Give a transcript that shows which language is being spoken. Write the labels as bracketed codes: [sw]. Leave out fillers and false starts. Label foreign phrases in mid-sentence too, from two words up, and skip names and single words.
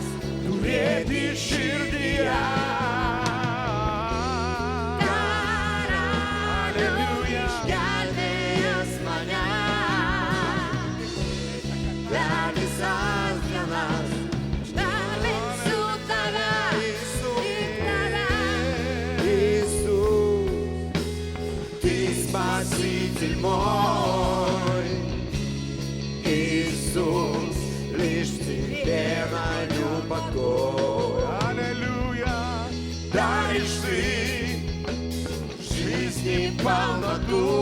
[lt] Turėti širdyje. Aleliuja. Gelbėjęs mane per visas dienas, aš garbinsiu tave, tik tave. [ru] Иисус, Ты Спаситель мой. Иисус, лишь в Тебе найду покой. Аллилуйя. Даришь ты жизни полноту.